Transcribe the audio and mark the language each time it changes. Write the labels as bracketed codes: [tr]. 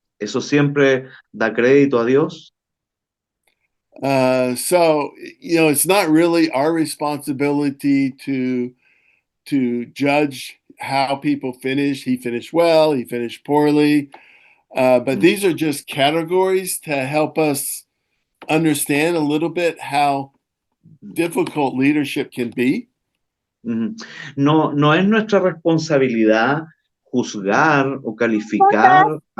[es] Eso siempre da crédito a Dios. [en] So it's not really our responsibility to judge how people finish. He finished well, he finished poorly, but these are just categories to help us understand a little bit how difficult leadership can be. [es] No es nuestra responsabilidad juzgar o calificar